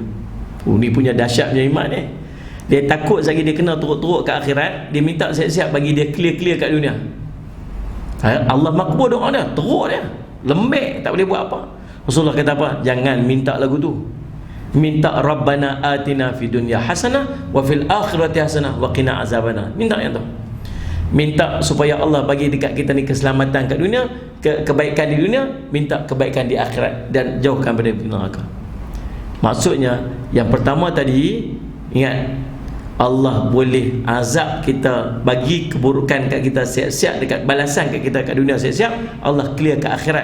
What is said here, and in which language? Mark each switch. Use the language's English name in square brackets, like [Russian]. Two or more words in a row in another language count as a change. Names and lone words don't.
[Malay] Ni punya dahsyatnya iman ni. Dia takut lagi dia kena teruk-teruk kat akhirat, dia minta siap-siap bagi dia clear-clear kat dunia. Allah makbul doa dia, teruk dia, lembek, tak boleh buat apa. Rasulullah kata apa? Jangan minta lagu tu. [Arabic] Minta ربنا آتنا في الدنيا حسنة وفي الآخرة حسنة وقنا عذابنا. [Malay] Minta yang tu. Minta supaya Allah bagi dekat kita ni keselamatan kat dunia, kebaikan di dunia, minta kebaikan di akhirat dan jauhkan daripada neraka. Maksudnya yang pertama tadi, ingat, Allah boleh azab kita, bagi keburukan kat kita siap-siap, dekat balasan kat kita kat dunia siap-siap, Allah clear kat akhirat.